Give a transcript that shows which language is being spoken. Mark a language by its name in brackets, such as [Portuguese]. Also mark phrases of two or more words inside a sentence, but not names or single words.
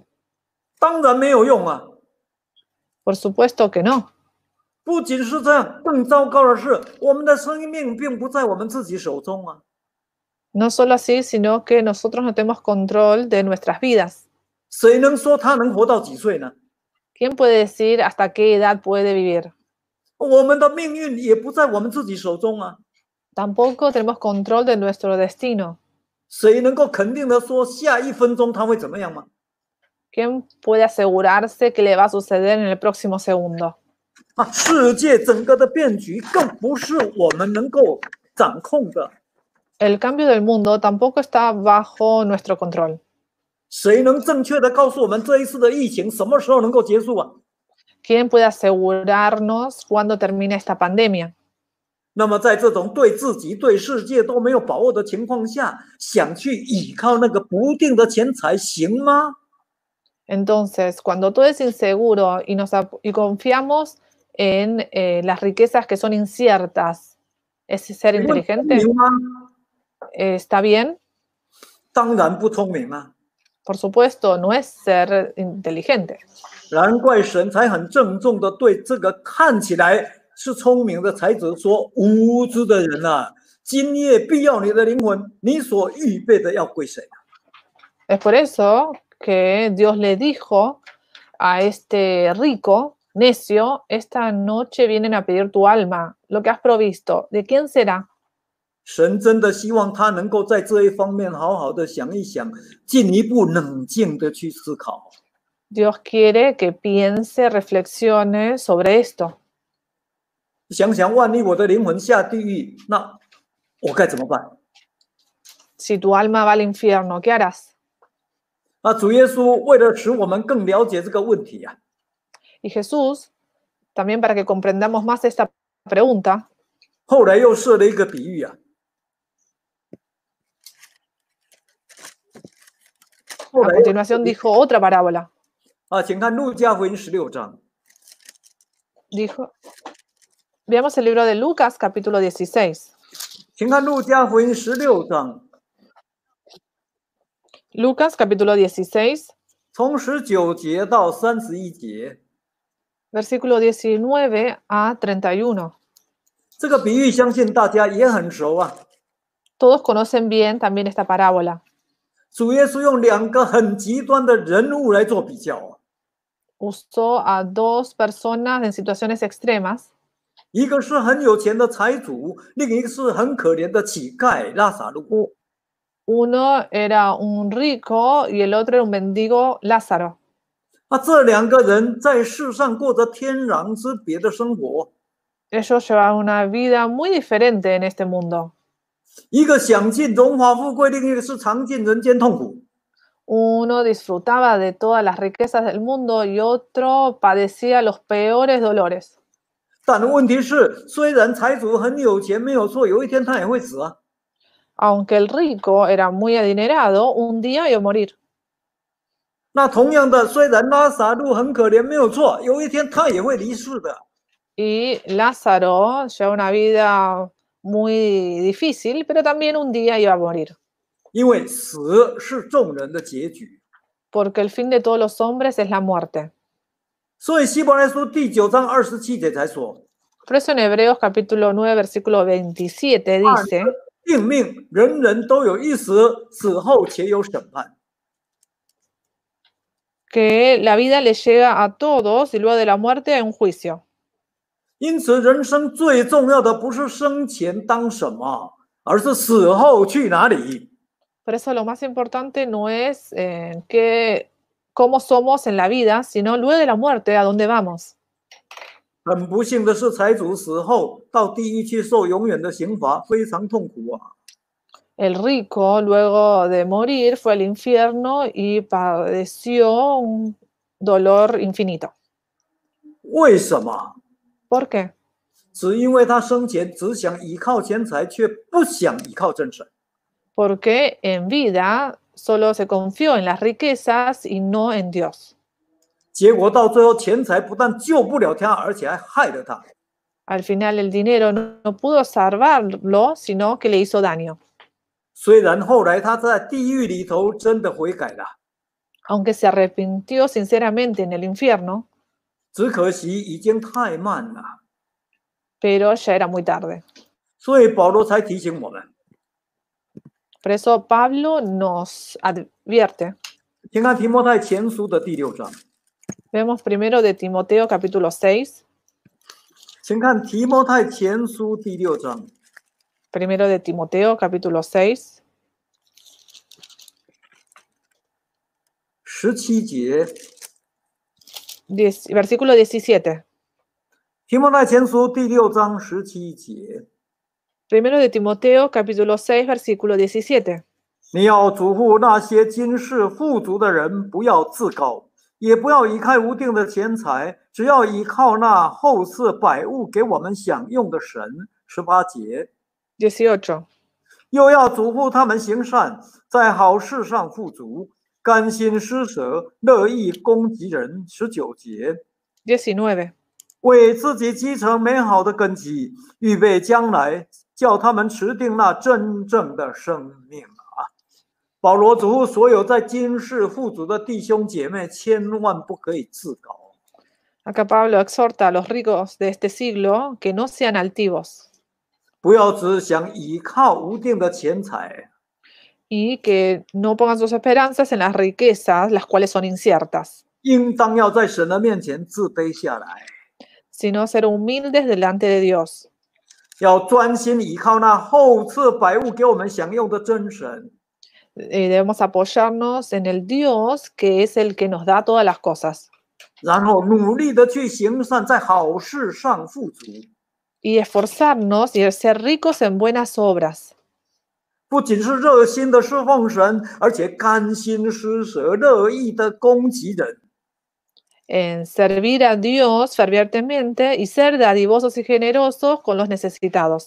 [Chinese] 当然没有用啊！ [Spanish] Por supuesto que no. [Chinese] 不仅是这样，更糟糕的是，我们的生命并不在我们自己手中啊！ [Spanish] No solo así, sino que nosotros no tenemos control de nuestras vidas. [Chinese] 谁能说他能活到几岁呢？ [Spanish] ¿Quién puede decir hasta qué edad puede vivir? [Chinese] 我们的命运也不在我们自己手中啊！ [Spanish] Tampoco tenemos control de nuestro destino. [Chinese] 谁能够肯定的说下一分钟他会怎么样吗？ [Spanish] ¿Quién puede asegurarse que le va a suceder en el próximo segundo? [Chinese] 啊，世界整个的变局更不是我们能够掌控的。 [Spanish] El cambio del mundo tampoco está bajo nuestro control. [Chinese] 谁能正确的告诉我们这一次的疫情什么时候能够结束啊？ [Spanish] ¿Quién puede asegurarnos cuándo termina esta pandemia? [Chinese] 那么在这种对自己、对世界都没有把握的情况下，想去依靠那个不定的钱财行吗？ [Spanish] Entonces, cuando todo es inseguro y confiamos en las riquezas que son inciertas, ¿es ser [Chinese] 请问聪 [Spanish] inteligente? [Chinese] 明吗？ [Spanish] ¿Está bien? [Chinese] 当然不聪明啊！ [Spanish] Por supuesto, no es ser inteligente. [Chinese] 难怪神才很郑重的对这个看起来是聪明的才子说：“无知的人啊，今夜必要你的灵魂，你所预备的要归谁啊？” [Spanish] Es por eso que Dios le dijo a este rico, necio, esta noche vienen a pedir tu alma, lo que has provisto, ¿de quién será? [Chinese] 神真的希望他能够在这一方面好好的想一想，进一步冷静的去思考。 [Spanish] Dios quiere que piense, reflexione sobre esto. [Chinese] 想想，万一我的灵魂下地狱，那我该怎么办？ [Spanish] Si tu alma va al infierno, ¿qué harás? [Chinese] 啊，主耶稣为了使我们更了解这个问题啊， [Spanish] Y Jesús, también para que comprendamos más esta pregunta, [Chinese] 后来又设了一个比喻啊。 [Spanish] a continuación dijo otra parábola. [Chinese] 啊，请看路加福音16章。 [Spanish] Dijo, veamos el libro de Lucas, capítulo 16. [Chinese] 请看路加福音16章， [Spanish] Lucas, capítulo 16, [Chinese] 从19节到31节。 [Spanish] Versículo 19 a 31. [Chinese] 这个比喻相信大家也很熟啊。 [Spanish] Todos conocen bien también esta parábola. [Chinese] 主耶稣用两个很极端的人物来做比较啊， [Spanish] Usó a dos personas en situaciones extremas. [Chinese] 一个是很有钱的财主，另一个是很可怜的乞丐拉撒路。 [Spanish] U- Uno era un rico y el otro era un mendigo Lázaro. [Chinese] 这两个人在世上过着天壤之别的生活， [Spanish] Ellos llevaban una vida muy diferente en este mundo. [Chinese] 一个享尽荣华富贵，另一个是尝尽人间痛苦。 [Spanish] Uno disfrutaba de todas las riquezas del mundo y otro padecía los peores dolores. [Chinese] 但问题是，虽然财主很有钱，没有错，有一天他也会死啊。 [Spanish] Aunque el rico era muy adinerado, un día iba a morir. [Chinese] 那同样的，虽然拉撒路很可怜，没有错，有一天他也会离世的。 [Spanish] Y Lázaro llevaba una vida muy difícil, pero también un día iba a morir. [Chinese] 因为死是众人的结局。 [Spanish] Porque el fin de todos los hombres es la muerte. [Chinese] 所以希伯来书第9章27节才说， [Spanish] Por eso en Hebreos capítulo 9, versículo 27 dice [Chinese] 定命人人都有一死，死后且有审判。 [Spanish] que la vida le llega a todos y luego de la muerte hay un juicio. [Chinese] 因此，人生最重要的不是生前当什么，而是死后去哪里。 [Spanish] Por eso lo más importante no es cómo somos en la vida, sino luego de la muerte, a dónde vamos. [Chinese] 很不幸的是，财主死后到地狱去受永远的刑罚，非常痛苦啊。 [Spanish] El rico, luego de morir, fue al infierno y padeció un dolor infinito. [Chinese] 为什么？ [Spanish] ¿Por qué? [Chinese] 只因为他生前只想依靠钱财，却不想依靠真神。 [Spanish] Porque en vida solo se confió en las riquezas y no en Dios. [Chinese] 结果到最后，钱财不但救不了他，而且还害了他。 [Spanish] Al final el dinero no pudo salvarlo, sino que le hizo daño. [Chinese] 虽然后来他在地狱里头真的悔改了， [Spanish] Aunque se arrepintió sinceramente en el infierno, [Chinese] 只可惜已经太慢了。 [Spanish] pero ya era muy tarde. [Chinese] 所以保罗才提醒我们， [Spanish] Por eso Pablo nos advierte. [Chinese] 请看提摩太前书的第6章， [Spanish] Vemos primero de Timoteo capítulo 6. [Chinese] 请看提摩太前书第6章 [Spanish] Primero de Timoteo capítulo 6, [Chinese] 17 节。 [Spanish] versículo 17. [Chinese] 提摩太前书第6章17节， [Spanish] Primero de Timoteo capítulo 6, versículo 17. [Chinese] 你要嘱咐那些今世富足的人，不要自高，也不要倚靠无定的钱财，只要依靠那后赐百物给我们享用的神。18节， 18. 又要嘱咐他们行善，在好事上富足，甘心施舍，乐意供给人。19节， 19. 为自己积成美好的根基，预备将来，叫他们持定那真正的生命啊！保罗嘱咐所有在今世富足的弟兄姐妹，千万不可以自高。 [Spanish] Acá Pablo exhorta a los ricos de este siglo que no sean altivos [Chinese] 不要只想依靠无定的钱财， [Spanish] y que no pongan sus esperanzas en las riquezas, las cuales son inciertas, [Chinese] 应当要在神的面前自卑下来， [Spanish] sino ser humildes delante de Dios. [Chinese] 要专心依靠那后赐百物给我们享用的真神。 [Spanish] Debemos apoyarnos en el Dios que es el que nos da todas las cosas [Chinese] 然后努力的去行善，在好事上富足。 [Spanish] y esforzarnos y ser ricos en buenas obras. [Chinese] 不仅是热心的侍奉神，而且甘心施舍，乐意的供给人。 [Spanish] En servir a Dios fervientemente y ser dadivosos y generosos con los necesitados.